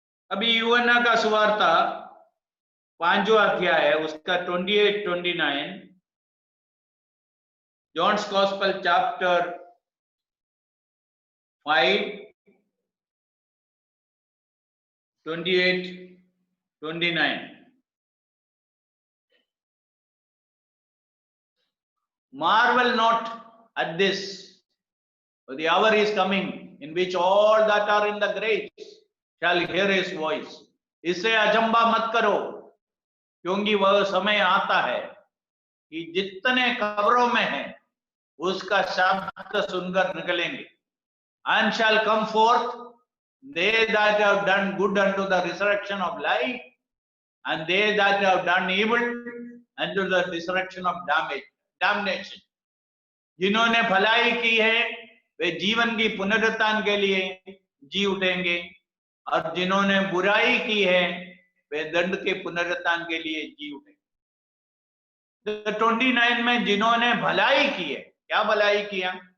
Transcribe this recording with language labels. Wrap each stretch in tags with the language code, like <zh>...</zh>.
<hi>अभी यूहन्ना का सुवार्ता 5वां अध्याय है, उसका 28-29,</hi> <en>John's gospel chapter 5 28-29। Marvel not at this, for the hour is coming in which all that are in the graves shall hear his voice.</en> <hi>इससे अचंबा मत करो, क्योंकि वह समय आता है कि जितने कब्रों में हैं उसका शब्द सुनकर निकलेंगे।</hi> <en>And shall come forth they that have done good unto the resurrection of life, and they that have done evil unto the resurrection of damnation.</en> <hi>जिन्होंने भलाई की है वे जीवन की पुनरुत्थान के लिए जी उठेंगे, और जिन्होंने बुराई की है वे दंड के पुनरुत्थान के लिए जी उठेंगे। 29 में जिन्होंने भलाई की है, क्या भलाई किया?</hi>